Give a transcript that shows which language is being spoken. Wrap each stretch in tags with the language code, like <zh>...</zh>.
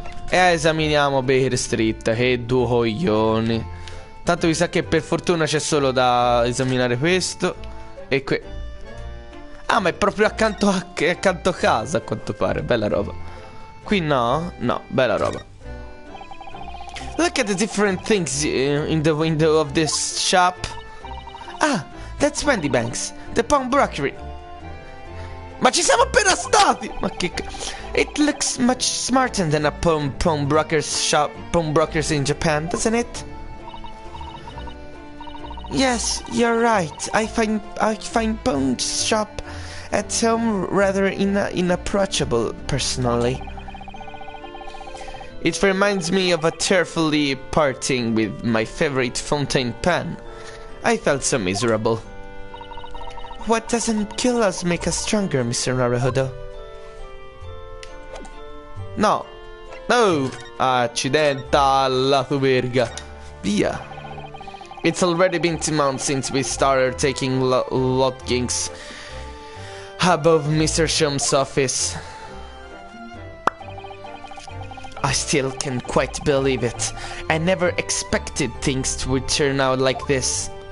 <it>E esaminiamo Baker Street. Che due coglioni. Tanto mi sa che per fortuna c'è solo da esaminare questo e ah, ma è proprio accanto a casa, a quanto pare. Bella roba. Qui no? No, bella roba.</it> <en>Look at the different things in the window of this shop. Ah, that's Wendy Banks, the pawnbrokery.</en> <it>Ma ci siamo appena stati! Ma che</it> <en>It looks much smarter than a pawnbrokers in Japan, doesn't it? Yes, you're right. I find pawn shop at home rather inapproachable, personally. It reminds me of a tearfully parting with my favorite fountain pen. I felt so miserable. What doesn't kill us make us stronger, Mr. Naruhodo? No. No.</en> <it>Accidenta alla tua verga. Via.</it> <en>It's already been 2 months since we started taking lodgings above Mr. Shum's office. I still can't quite believe it. I never expected things would turn out like this.</en>